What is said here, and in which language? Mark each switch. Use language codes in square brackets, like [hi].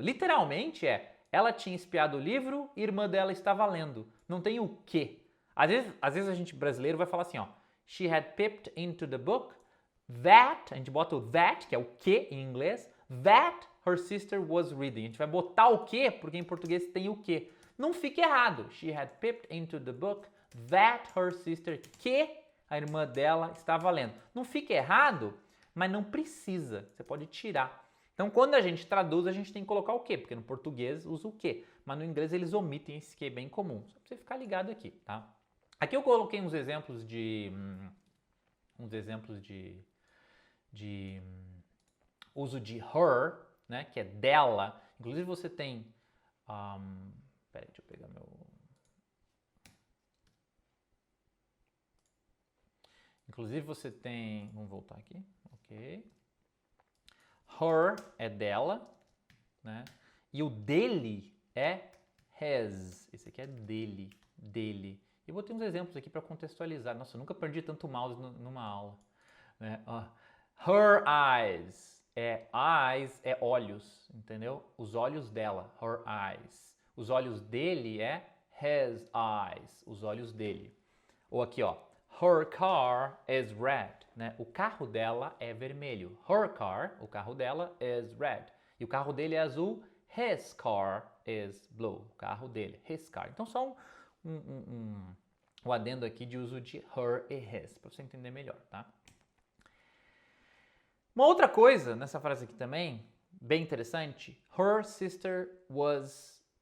[pt] Literalmente ela tinha espiado o livro, irmã dela estava lendo. Não tem o que. Às vezes a gente brasileiro vai falar assim, ó, [en] she had peeped into the book, [pt] that, a gente bota o that, que é o que em inglês, [en] that her sister was reading. [pt] A gente vai botar o que, porque em português tem o que. Não fique errado. [en] She had peeped into the book, that her sister, [pt] que a irmã dela estava lendo. Não fique errado, mas não precisa. Você pode tirar. Então, quando a gente traduz, a gente tem que colocar o que, porque no português usa o que, mas no inglês eles omitem esse que, bem comum. Só para você ficar ligado aqui, tá? Aqui eu coloquei uns exemplos de uns exemplos de uso de her, né, que é dela. Inclusive você tem... peraí, deixa eu pegar meu... Inclusive você tem... Vamos voltar aqui. Ok. Her é dela, né? E o dele é his. Esse aqui é dele, dele. Eu vou ter uns exemplos aqui para contextualizar. Nossa, eu numa perdi tanto mouse numa aula. Né? [en] Her eyes. [pt] Eyes é olhos, entendeu? Os olhos dela, [en] her eyes. [pt] Os olhos dele é [en] his eyes, [pt] os olhos dele. Ou aqui, ó, [en] her car is red, [pt] né? O carro dela é vermelho. [en] Her car, [pt] o carro dela, [en] is red. [pt] E o carro dele é azul. [en] His car is blue. [pt] O carro dele, [en] his car. [pt] Então só um adendo aqui de uso de her e his, para você entender melhor, tá? Uma outra coisa nessa frase aqui também, bem interessante, [en] her sister was...